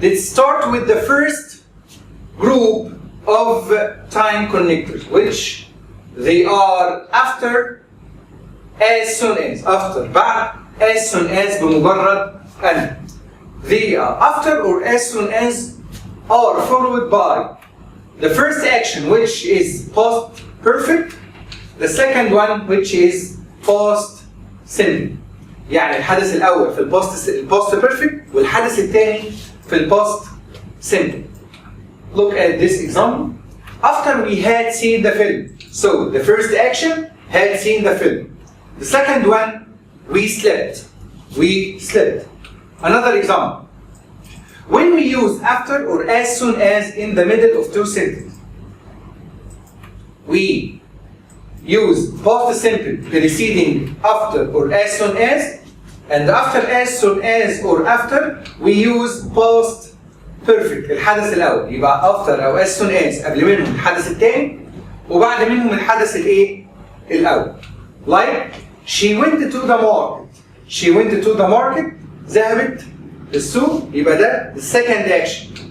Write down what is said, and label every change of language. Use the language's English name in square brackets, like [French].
[English] Let's start with the first group of time connectors, which they are after, as soon as, after, بعد, as soon as, [Arabic] بمجرد أن. [English] They are after or as soon as are followed by the first action, which is past perfect, the second one, which is past simple. [Arabic] يعني الحدث الأول في الباست perfect والحدث الثاني في الباست simple. [English] Look at this example. After we had seen the film. So the first action, had seen the film. The second one, we slept. We slept. Another example. When we use after or as soon as in the middle of two sentences, we use past simple preceding after or as soon as, and after as soon as or after we use past perfect [Arabic] الحدث الأول. يبقى after أو as soon as قبل منهم الحدث الثاني وبعد منهم الحدث الإيه؟ الأول. [English] Like she went to the market. She went to the market [Arabic] ذهبت للسوق يبقى ده [English] the second action.